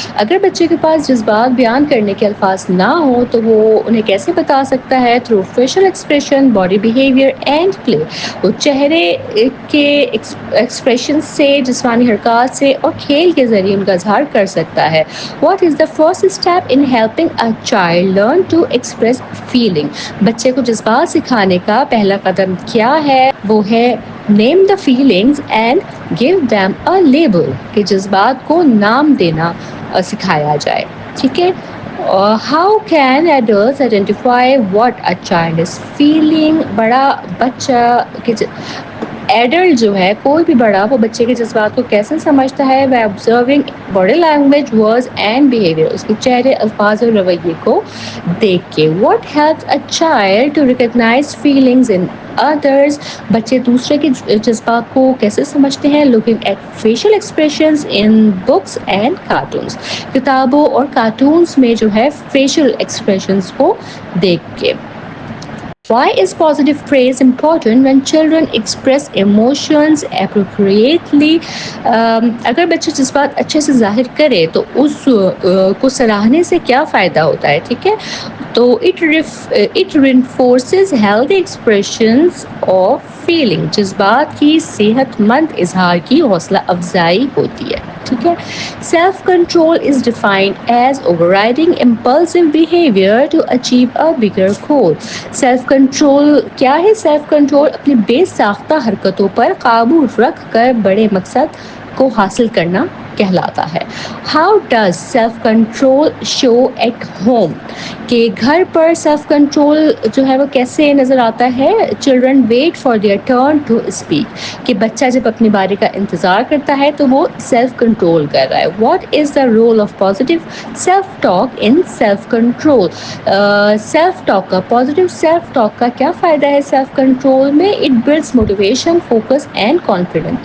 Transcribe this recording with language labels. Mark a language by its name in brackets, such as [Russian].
[Urdu] اگر بچے کے پاس جذبات بیان کرنے کے الفاظ نہ ہوں تو وہ انہیں کیسے بتا سکتا ہے؟ [English] Through facial expression, body behavior and play. [Urdu] وہ چہرے کے ایکسپریشن سے، جسمانی حرکات سے اور کھیل کے ذریعے ان کا اظہار کر سکتا ہے. [English] What is the first step in helping a child learn to express feeling? [Urdu] بچے کو جذبات سکھانے کا پہلا قدم کیا ہے؟ وہ ہے [English] name the feelings and give them a label، [Urdu] کہ جذبات کو نام دینا سکھایا جائے. ٹھیک ہے. [English] How can adults identify what a child is feeling? [Urdu] بڑا بچہ ایڈلٹ جو ہے، کوئی بھی بڑا، وہ بچے کے جذبات کو کیسے سمجھتا ہے؟ [English] by observing body language, words and behavior. [Urdu] اس کے چہرے، الفاظ اور رویے کو دیکھ کے. [English] What helps a child to recognize feelings in others? [Urdu] بچے دوسرے کے جذبات کو کیسے سمجھتے ہیں؟ [English] looking at facial expressions in books and cartoons. [Urdu] کتابوں اور کارٹونز میں جو ہے facial expressions کو دیکھ کے. [English] Why is positive praise important when children express emotions appropriately? [Urdu] اگر بچے جذبات اچھے سے ظاہر کرے تو اس کو سراہنے سے کیا فائدہ ہوتا ہے؟ ٹھیک ہے. [English] تو it reinforces healthy expressions of feeling. [Urdu] جذبات کی صحت مند اظہار کی حوصلہ افزائی ہوتی ہے. ٹھیک ہے. [English] Self control is defined as overriding impulsive behavior to achieve a bigger goal. [Urdu] Self control کیا ہے؟ Self control اپنی بے ساختہ حرکتوں پر قابو رکھ کر بڑے مقصد کو حاصل کرنا کہلاتا ہے. [English] How does self control show at home? [Urdu] کہ گھر پر سیلف کنٹرول جو ہے وہ کیسے نظر آتا ہے؟ [English] children wait for their turn to speak, [Urdu] کہ بچہ جب اپنی باری کا انتظار کرتا ہے تو وہ سیلف کنٹرول کر رہا ہے. [English] what is the role of positive [Urdu] self talk in self control? Self talk کا، پازیٹیو سیلف ٹاک کا کیا فائدہ ہے سیلف کنٹرول میں؟ [English] It builds motivation, focus and confidence.